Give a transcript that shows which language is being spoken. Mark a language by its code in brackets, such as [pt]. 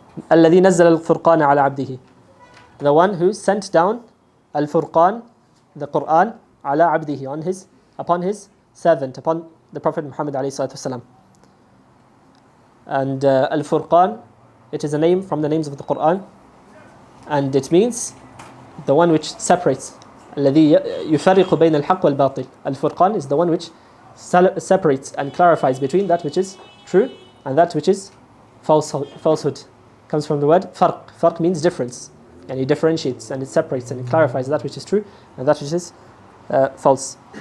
[ar] الذي نزل الفرقان على عبده, [en] the one who sent down al-furqan, the Quran, [ar] على عبده, [en] upon his servant, upon the Prophet Muhammad alayhi salatu wasalam. And al-furqan, it is a name from the names of the Quran, and it means the one which separates. [ar] الذي يفرق بين الحق والباطل. [en] Al-furqan is the one which separates and clarifies between that which is true and that which is falsehood. Comes from the word farq. Farq means difference, and it differentiates and it separates and it clarifies that which is true and that which is false.